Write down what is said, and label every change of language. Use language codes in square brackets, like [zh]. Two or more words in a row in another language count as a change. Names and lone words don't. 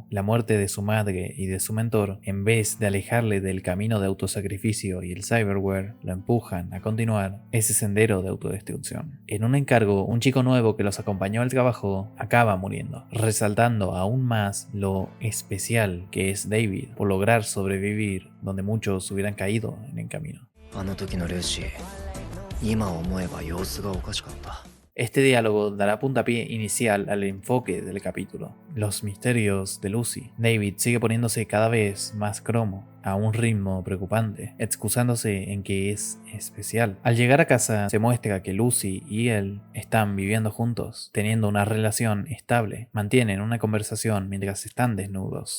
[es] La muerte de su madre y de su mentor, en vez de alejarle del camino de autosacrificio y el cyberware, lo empujan a continuar ese sendero de autodestrucción. En un encargo, un chico nuevo que los acompañó al trabajo acaba muriendo, resaltando aún más lo especial que es David por lograr sobrevivir donde muchos hubieran caído en el camino. [ja] あの時のルーシー、今思えば様子がおかしかった。 [es] Este diálogo dará puntapié inicial al enfoque del capítulo, los misterios de Lucy. David sigue poniéndose cada vez más cromo, a un ritmo preocupante, excusándose en que es especial. Al llegar a casa se muestra que Lucy y él están viviendo juntos, teniendo una relación estable, mantienen una conversación mientras están desnudos.